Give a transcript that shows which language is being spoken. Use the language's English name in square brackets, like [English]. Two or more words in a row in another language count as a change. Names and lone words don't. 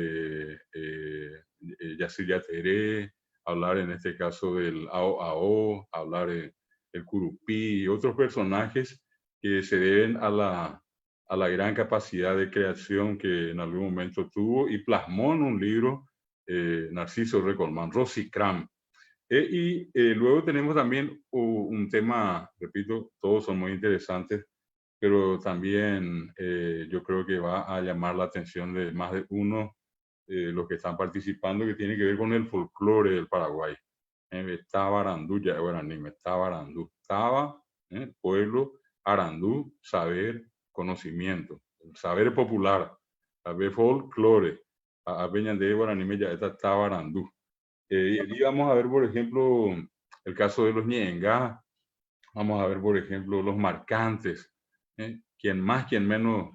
[Spanish] Yacir Yateré, hablar en este caso del Ao Ao, hablar del Curupí y otros personajes que se deben a la gran capacidad de creación que en algún momento tuvo y plasmó en un libro Narciso Recolman, Rosicram. Luego tenemos también un tema, repito, todos son muy interesantes, pero también yo creo que va a llamar la atención de más de uno los que están participando, que tiene que ver con el folclore del Paraguay. Taba Arandú, ya guaraní, Taba Arandú. Taba, pueblo, Arandú, saber, conocimiento, saber popular, saber folclore. A Peña de guaraní, ya está Taba Arandú. Y aquí vamos a ver, por ejemplo, el caso de los ñenga, vamos a ver, por ejemplo, los marcantes, quien más, quien menos.